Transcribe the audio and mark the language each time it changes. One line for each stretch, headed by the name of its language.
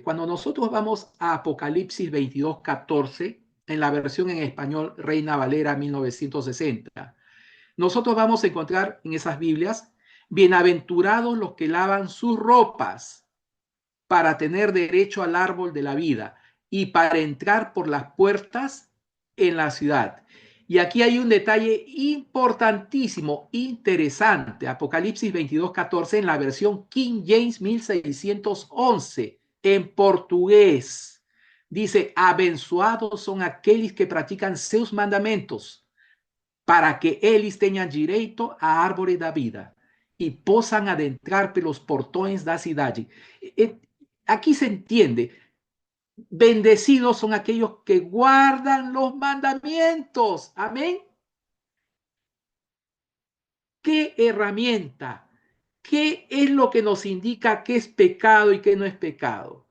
Spanish: Cuando nosotros vamos a Apocalipsis 22:14, en la versión en español Reina Valera 1960, nosotros vamos a encontrar en esas Biblias, bienaventurados los que lavan sus ropas para tener derecho al árbol de la vida y para entrar por las puertas en la ciudad. Y aquí hay un detalle importantísimo, interesante. Apocalipsis 22:14 en la versión King James 1611, en portugués.
Portuguese: Dice, abençoados são aqueles que praticam seus mandamentos, para que eles tenham direito à árvore da vida e possam adentrar pelos portões da cidade.
Spanish: Aquí se entiende, bendecidos son aquellos que guardan los mandamientos. Amén. ¿Qué herramienta? ¿Qué es lo que nos indica qué es pecado y qué no es pecado?